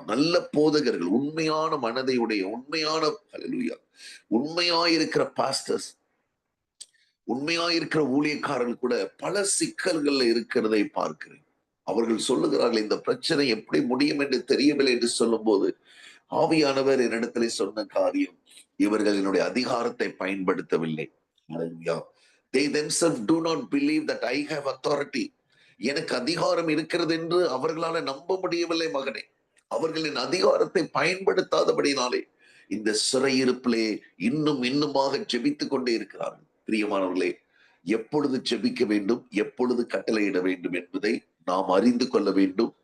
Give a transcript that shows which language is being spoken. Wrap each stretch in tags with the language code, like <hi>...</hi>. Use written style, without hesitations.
<ta>நல்ல போதகர்கள், உண்மையான மனதை உடைய உண்மையான ஹல்லேலூயா உண்மையாயிருக்கிற பாஸ்டர்ஸ், உண்மையாயிருக்கிற ஊழியக்காரர்கள் கூட பல சிக்கல்கள்ல இருக்கிறதை பார்க்கிறேன். அவர்கள் சொல்லுகிறார்கள், இந்த பிரச்சனை எப்படி முடியும் என்று தெரியவில்லை என்று சொல்லும் போது, ஆவியானவர் என்னிடத்திலே சொன்ன காரியம், இவர்கள் என்னுடைய அதிகாரத்தை பயன்படுத்தவில்லை.</ta> <en>Hallelujah. They themselves do not believe that I have authority.</en> <ta>எனக்கு அதிகாரம் இருக்கிறது என்று அவர்களால நம்ப முடியவில்லை மகனே. அவர்களின் அதிகாரத்தை பயன்படுத்தாதபடினாலே இந்த சிறையிருப்பிலே இன்னும் இன்னுமாக ஜெபித்துக் கொண்டே இருக்கிறார்கள். பிரியமானவர்களே, எப்பொழுது ஜெபிக்க வேண்டும், எப்பொழுது கட்டளையிட வேண்டும் என்பதை நாம் அறிந்து கொள்ள வேண்டும்.</ta>